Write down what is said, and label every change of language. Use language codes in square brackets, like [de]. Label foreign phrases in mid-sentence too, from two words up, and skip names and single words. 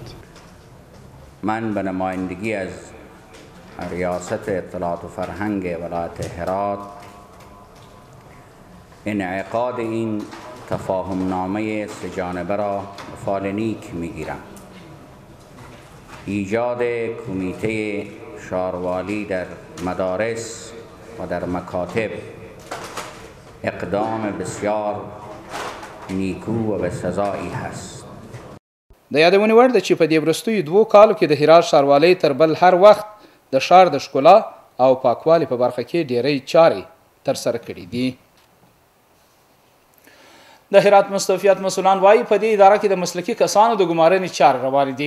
[fa] من به نمایندگی از ریاست اطلاعات و فرهنگ ولایت هرات انعقاد این تفاهم نامه سه جانبه را به فال نیک میگیرم. ایجاد کمیته ښاروالي در مدارس و در مکاتب اقدام بسیار نیکو و به سزایی هست. [ps] د یادونې وړ ده چې په دې وروستیو 2 کالو کې د هرات ښاروالۍ تر بل هر وخت د ښار د ښکلا او پاکوالي په برخه کې ډیری چارې ترسره کړي دي. د هرات مستوفیت مسؤلان وایي په دې اداره کې د مسلکي کسانو د ګمارنې چارې روانې دي.